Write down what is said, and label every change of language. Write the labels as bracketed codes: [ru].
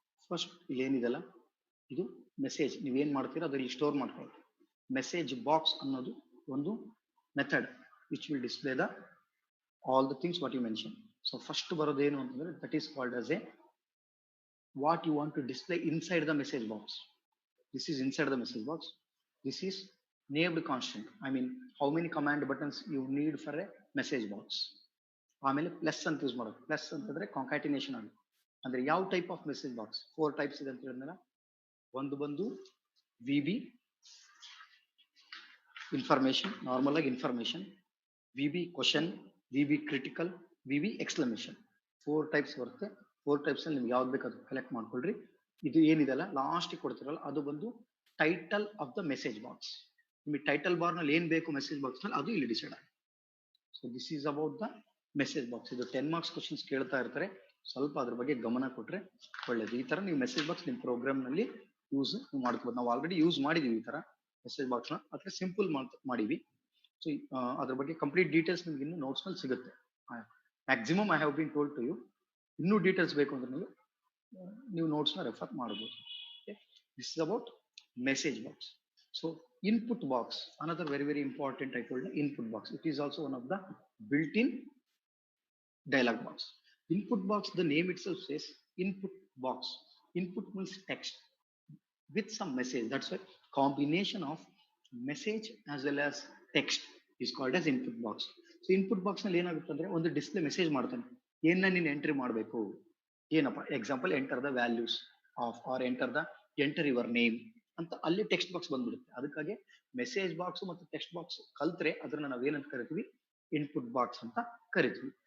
[kn] First ಇಲ್ಲಿ ಏನಿದೆಲ್ಲ ಇದು ಮೆಸೇಜ್ ನೀವೇನ್ ಮಾಡ್ತೀರಾ ಅದರಲ್ಲಿ ಸ್ಟೋರ್ ಮಾಡ್ಕೊಳ್ಳಿ. ಮೆಸೇಜ್ ಬಾಕ್ಸ್ ಅನ್ನೋದು ಒಂದು method [en] Which will display the all the things what you mention. So first [kn] ಬರೋದೇನು ಅಂತಂದ್ರೆ [en] That is called as a what you want to display inside the message box. This is inside the message box. This is named constant. I mean how many command buttons you need for a message box. [kn] ಆಮೇಲೆ plus ಅಂತ use ಮಾಡೋದು. Plus ಅಂತಂದ್ರೆ ಕಾಂಕ್ಯಾಟಿನೇಷನ್ ಆಗುತ್ತೆ. ಅಂದ್ರೆ ಯಾವ type of message box 4 types ಇದೆ ಅಂತ ಹೇಳಿದ್ನಲ್ಲ. ಒಂದು ಬಂದು ವಿ ಬಿ ಇನ್ಫಾರ್ಮೇಶನ್, ನಾರ್ಮಲ್ ಆಗಿ information, V B question, V B critical, V B exclamation. 4 types ಬರುತ್ತೆ. 4 ಟೈಪ್ಸ್ ಅಲ್ಲಿ ನಿಮ್ಗೆ ಯಾವ್ದು ಬೇಕಾದ್ರೂ ಕಲೆಕ್ಟ್ ಮಾಡ್ಕೊಳ್ರಿ. ಇದು ಏನಿದೆಲ್ಲ ಲಾಸ್ಟ್ ಕೊಡ್ತಿರಲ್ಲ ಅದು ಬಂದು title of the message box. ನಿಮಗೆ ಟೈಟಲ್ ಬಾರ್ ನಲ್ಲಿ ಏನ್ ಬೇಕು ಮೆಸೇಜ್ ಬಾಕ್ಸ್ ನಲ್ಲಿ ಅದು ಇಲ್ಲಿ ಡಿಸೈಡ್ ಆಗುತ್ತೆ. [en] So this is about the message box. [kn] ಇದು 10 ಮಾರ್ಕ್ಸ್ ಕ್ವಶನ್ಸ್ ಕೇಳ್ತಾ ಇರ್ತಾರೆ. ಸ್ವಲ್ಪ ಅದ್ರ ಬಗ್ಗೆ ಗಮನ ಕೊಟ್ರೆ ಒಳ್ಳೇದು. ಈ ತರ ನೀವು ಮೆಸೇಜ್ ಬಾಕ್ಸ್ ನಿಮ್ಮ ಪ್ರೋಗ್ರಾಮ್ ನಲ್ಲಿ ಯೂಸ್ ಮಾಡ್ಕೋಬಹುದು. ನಾವು ಆಲ್ರೆಡಿ ಯೂಸ್ ಮಾಡಿದೀವಿ ಈ ತರ ಮೆಸೇಜ್ ಬಾಕ್ಸ್ ನ. ಅಥವಾ ಸಿಂಪಲ್ ಮಾಡಿವಿ. ಸೊ ಅದ್ರ ಬಗ್ಗೆ ಕಂಪ್ಲೀಟ್ ಡೀಟೇಲ್ಸ್ ನಿಮ್ಗೆ ಇನ್ನು ನೋಟ್ಸ್ ನಲ್ಲಿ ಸಿಗುತ್ತೆ. [en] Maximum I have been told to you. [kn] ಇನ್ನೂ ಡೀಟೇಲ್ಸ್ ಬೇಕು ಅಂದ್ರೆ ನೀವು ನೋಟ್ಸ್ ನ ರೆಫರ್ ಮಾಡಬಹುದು. [en] This is about message box. So input box, another very important, I told you, input box. It is also one of the built-in dialog box. Input box, the name itself says input box. Input means text with some message. That's why combination of message as well as text is called as input box. [kn] So input box ನಲ್ಲಿ ಏನಾಗುತ್ತೆ ಅಂದ್ರೆ ಒಂದು display message ಮಾಡ್ತಾನೆ, ಏನ ನೀನು entry ಮಾಡಬೇಕು, ಏನಪ್ಪ example [en] enter the values of or enter your name [kn] ಅಂತ ಅಲ್ಲಿ ಟೆಕ್ಸ್ಟ್ ಬಾಕ್ಸ್ ಬಂದ್ಬಿಡುತ್ತೆ. ಅದಕ್ಕಾಗಿ ಮೆಸೇಜ್ ಬಾಕ್ಸ್ ಮತ್ತು ಟೆಕ್ಸ್ಟ್ ಬಾಕ್ಸ್ ಕಲ್ತ್ರೆ ಅದನ್ನ ನಾವು ಏನಂತ ಕರಿತೀವಿ, ಇನ್ಪುಟ್ ಬಾಕ್ಸ್ ಅಂತ ಕರಿತೀವಿ.